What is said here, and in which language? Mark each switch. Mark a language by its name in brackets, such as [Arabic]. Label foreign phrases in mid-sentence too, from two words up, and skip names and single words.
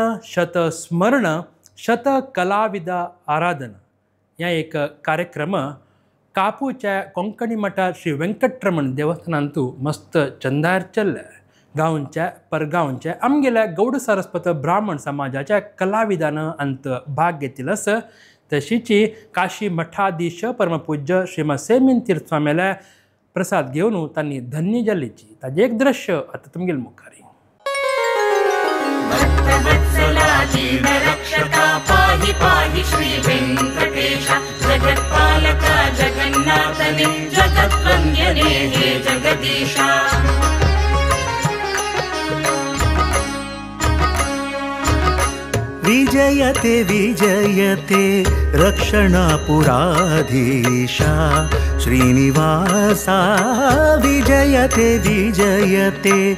[Konkani] शतस्मरण शतकलाविद आराधना या एक कार्यक्रम कापूच्या कोंकणी मठा श्री वेंकटरमण देवस्थानांतू मस्त चंदार चल्ले गांवच्या परगांवच्या आमगेल्या गौड सरस्वत ब्राह्मण समाजाच्या कलाविदान अंत भाग घेतिलस तशीची काशी मठाधीश परमपूज्य श्रीमद सेमीन तीर्थ स्वाम्याल्या प्रसाद घेवन तांणी धन्य जाल्लीची ताजें एक दृश्य आतां तुमगेल मुखारी [Sanskrit] भक्तवत्सला जीवरक्षका पाहि पाहि श्री वेंकटेश जगत्पालका जगन्नाथने जगद्वन्द्यने हे जगदीशा विजयते विजयते रक्षणापुराधीशा श्रीनिवासा विजयते विजयते